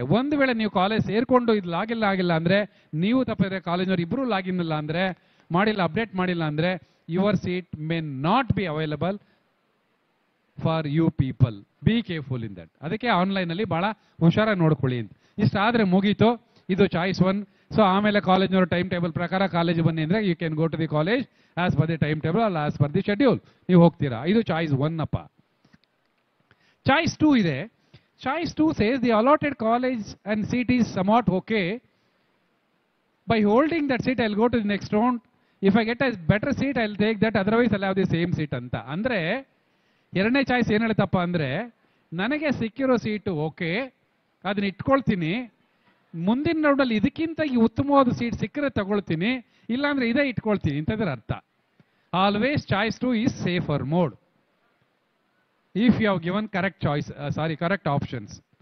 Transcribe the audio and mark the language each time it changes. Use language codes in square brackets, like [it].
[kn] ಒಂದು ವೇಳೆ ನೀವು ಕಾಲೇಜ್ ಸೇರ್ಕೊಂಡು ಇದು ಆಗಿಲ್ಲ ಅಂದ್ರೆ, ನೀವು ತಪ್ಪಿದ್ರೆ ಕಾಲೇಜ್ನವ್ರು ಇಬ್ರು ಲಾಗಿನ್ ಇಲ್ಲ ಅಂದ್ರೆ, ಮಾಡಿಲ್ಲ, ಅಪ್ಡೇಟ್ ಮಾಡಿಲ್ಲ ಅಂದ್ರೆ, [en] Your seat may not be available for you people. Be careful in that. [kn] ಅದಕ್ಕೆ ಆನ್ಲೈನ್ ಅಲ್ಲಿ ಬಹಳ ಹುಷಾರಾಗಿ ನೋಡ್ಕೊಳ್ಳಿ ಅಂತ. ಇಷ್ಟಾದ್ರೆ ಮುಗೀತು, ಇದು ಚಾಯ್ಸ್ 1. ಸೊ ಆಮೇಲೆ ಕಾಲೇಜ್ನವರು ಟೈಮ್ ಟೇಬಲ್ ಪ್ರಕಾರ ಕಾಲೇಜ್ ಬನ್ನಿ ಅಂದ್ರೆ [en] you can go to the college as per the time table ಅಲ್ಲ as per the schedule [kn] ನೀವು ಹೋಗ್ತೀರಾ. ಇದು ಚಾಯ್ಸ್ 1 ಅಪ್ಪ. ಚಾಯ್ಸ್ 2 ಇದೆ. [en] Choice 2 says the allotted college and seat is somewhat okay. By holding that seat, I'll go to the next round. If I get a better seat, I'll take that. Otherwise, I'll have the same seat anta. [kn] Andre, ಎರಡನೇ choice ಏನು ಹೇಳುತ್ತಪ್ಪ ಅಂದ್ರೆ, ನನಗೆ ಸಿಕ್ಕಿರೋ seat okay, ಅದನ್ನ ಇಟ್ಕೊಳ್ತೀನಿ, ಮುಂದಿನ ರೌಂಡಲ್ಲಿ ಇದಕ್ಕಿಂತ ಈ ಉತ್ತಮವಾದ ಸೀಟ್ ಸಿಕ್ಕರೆ ತಗೊಳ್ತೀನಿ, ಇಲ್ಲಾಂದ್ರೆ ಇದೇ ಇಟ್ಕೊಳ್ತೀನಿ ಅಂತಂದ್ರೆ ಅರ್ಥ. [en] Always choice 2 is safer mode if you have given correct choice, correct options.